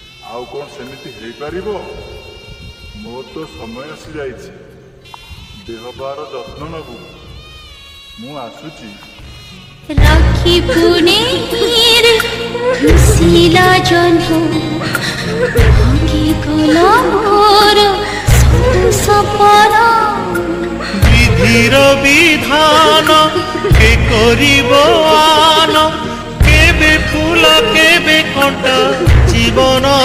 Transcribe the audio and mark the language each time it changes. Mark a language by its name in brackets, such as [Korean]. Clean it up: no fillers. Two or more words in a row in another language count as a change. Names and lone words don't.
[Odia] ଆଉ କ'ଣ ସେମିତି ହେଇପାରିବ? ମୋର ତ ସମୟ ଆସିଯାଇଛି। ଦେହ ପାର ଯତ୍ନ ନେବୁ। ମୁଁ ଆସୁଛି। ରଖି ପୁନେର ଶିଳା ଜନ୍ମ ଭାଙ୍ଗି ଗଲା ମୋର ସପନ ବିଧିର ବିଧାନ କେ କରିବ ଆନ କେବେ ଫୁଲ କେବେ କଟା ଜୀବନ